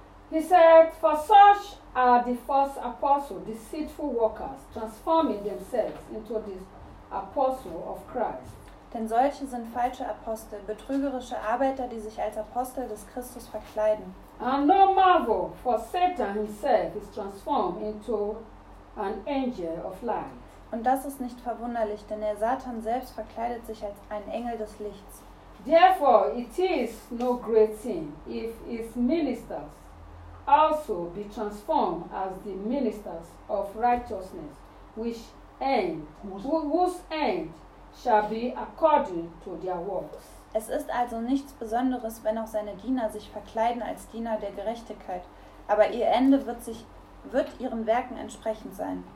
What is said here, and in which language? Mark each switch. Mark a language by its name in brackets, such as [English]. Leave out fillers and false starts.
[English] He said, for such are the false apostles, deceitful workers, transforming themselves into this Apostle of Christ. [German] Denn solche sind falsche Apostel, betrügerische Arbeiter, die sich als Apostel des Christus verkleiden. [English] And no marvel, for Satan himself is transformed into an angel of light. [German] Und das ist nicht verwunderlich, denn der Satan selbst verkleidet sich als ein Engel des Lichts. [English] Therefore it is no great thing if his ministers also be transformed as the ministers of righteousness, which whose end shall be according to their works. [German] Es ist also nichts Besonderes, wenn auch seine Diener sich verkleiden als Diener der Gerechtigkeit. Aber ihr Ende wird ihren Werken entsprechend sein.